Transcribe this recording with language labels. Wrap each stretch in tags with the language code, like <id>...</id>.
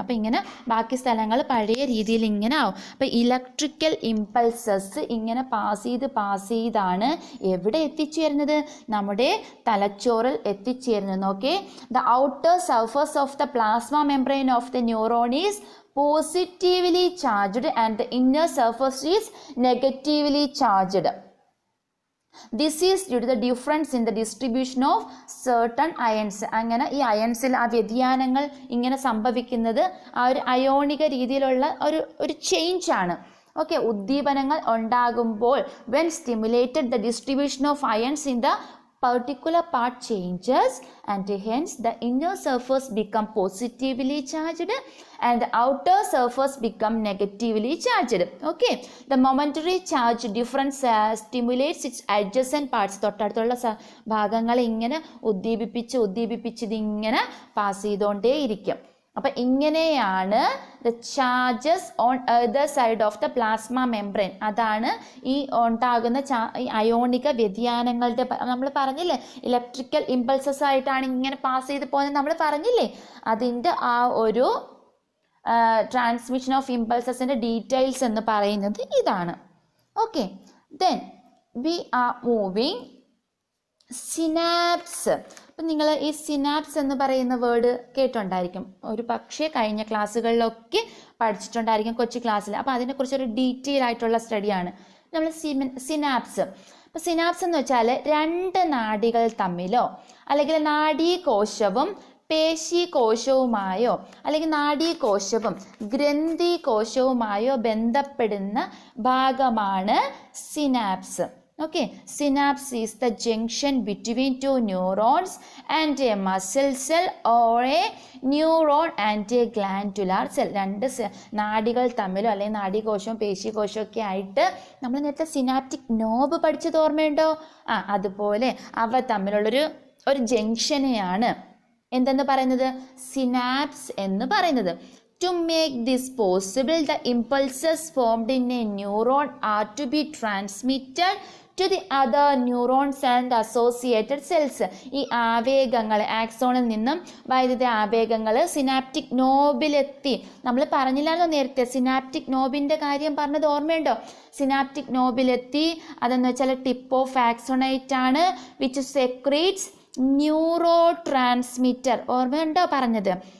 <ml>അപ്പം ഇങ്ങനെ ബാക്കി സ്ഥലങ്ങൾ പഴയ രീതിയിൽ ഇങ്ങനെ ആവും. അപ്പം ഇലക്ട്രിക്കൽ ഇമ്പൾസസ് ഇങ്ങനെ പാസ് ചെയ്താണ് എവിടെ എത്തിച്ചേരുന്നത്? നമ്മുടെ തലച്ചോറിൽ എത്തിച്ചേരുന്നത്. നോക്കേ,</ml> <en>The outer surface of the plasma membrane of the neuron is positively charged and the inner surface is negatively charged. This is due to the difference in the distribution of certain ions.</en> <ml>അങ്ങനെ ഈ അയൺസിൽ ആ വ്യതിയാനങ്ങൾ ഇങ്ങനെ സംഭവിക്കുന്നത് ആ ഒരു അയോണിക രീതിയിലുള്ള ഒരു ചേഞ്ച് ആണ്. ഓക്കെ, ഉദ്ദീപനങ്ങൾ ഉണ്ടാകുമ്പോൾ</ml> <en>when stimulated the distribution of ions in the particular part changes and hence the inner surface become positively charged and the outer surface become negatively charged. Okay, the momentary charge difference stimulates its adjacent parts.</en> <ml>തൊട്ടടുത്തുള്ള ഭാഗങ്ങൾ ഇങ്ങനെ ഉദ്ദീപിപ്പിച്ച് ഇതിങ്ങനെ pass ചെയ്തുകൊണ്ടേ ഇരിക്കും. അപ്പം ഇങ്ങനെയാണ്</ml> <en>The charges on the side of the plasma membrane.</en> <ml>അതാണ് ഈ ഉണ്ടാകുന്ന ഈ അയോണിക വ്യതിയാനങ്ങളുടെ നമ്മൾ പറഞ്ഞില്ലേ, ഇലക്ട്രിക്കൽ ഇമ്പൾസസ് ആയിട്ടാണ് ഇങ്ങനെ പാസ് ചെയ്ത് പോകുന്നത് നമ്മൾ പറഞ്ഞില്ലേ. അതിൻ്റെ ആ ഒരു ട്രാൻസ്മിഷൻ ഓഫ് ഇമ്പൾസസിൻ്റെ ഡീറ്റെയിൽസ് എന്ന് പറയുന്നത് ഇതാണ്.</ml> <en>Okay, then we are moving synapse.</en> <ml>അപ്പം നിങ്ങൾ ഈ സിനാപ്സ് എന്ന് പറയുന്ന വേർഡ് കേട്ടുണ്ടായിരിക്കും, ഒരു പക്ഷേ കഴിഞ്ഞ ക്ലാസ്സുകളിലൊക്കെ പഠിച്ചിട്ടുണ്ടായിരിക്കും കൊച്ചു ക്ലാസ്സിൽ. അപ്പോൾ അതിനെക്കുറിച്ചൊരു ഡീറ്റെയിൽ ആയിട്ടുള്ള സ്റ്റഡിയാണ് നമ്മൾ സിനാപ്സ്. അപ്പോൾ സിനാപ്സ് എന്ന് വെച്ചാൽ രണ്ട് നാഡികൾ തമ്മിലോ അല്ലെങ്കിൽ നാഡീകോശവും പേശികോശവുമായോ അല്ലെങ്കിൽ നാഡീകോശവും ഗ്രന്ഥികോശവുമായോ ബന്ധപ്പെടുന്ന ഭാഗമാണ് synapse.</ml> <en>Okay, synapse is the junction between two neurons and a muscle cell or a neuron and a glandular cell.</en> <ml>രണ്ട് നാഡികൾ തമ്മിലോ അല്ലെങ്കിൽ നാഡീകോശവും പേശികോശവും ഒക്കെ ആയിട്ട് നമ്മൾ നേരത്തെ സിനാപ്റ്റിക് നോബ് പഠിച്ചത് ഓർമ്മയുണ്ടോ? അതുപോലെ അവ തമ്മിലുള്ളൊരു ജംഗ്ഷനെയാണ് എന്തെന്ന് പറയുന്നത്? സിനാപ്സ് എന്ന് പറയുന്നത്.</ml> <en>To make this possible, the impulses formed in a neuron are to be transmitted to the other neurons and associated cells.</en> <ml>ഈ ആവേഗങ്ങൾ ആക്സോണിൽ നിന്നും വൈദ്യുത ആവേഗങ്ങൾ സിനാപ്റ്റിക് നോബിലെത്തി. നമ്മൾ പറഞ്ഞില്ലായിരുന്നോ നേരത്തെ സിനാപ്റ്റിക് നോബിൻ്റെ കാര്യം പറഞ്ഞത് ഓർമ്മയുണ്ടോ? സിനാപ്റ്റിക് നോബിലെത്തി അതെന്ന് വെച്ചാൽ</ml> <en>tip of ആക്സോണൈറ്റ്</en> <ml>ആണ്,</ml> <en>Which secretes neurotransmitter.</en> <ml>ഓർമ്മയുണ്ടോ പറഞ്ഞത്?</ml>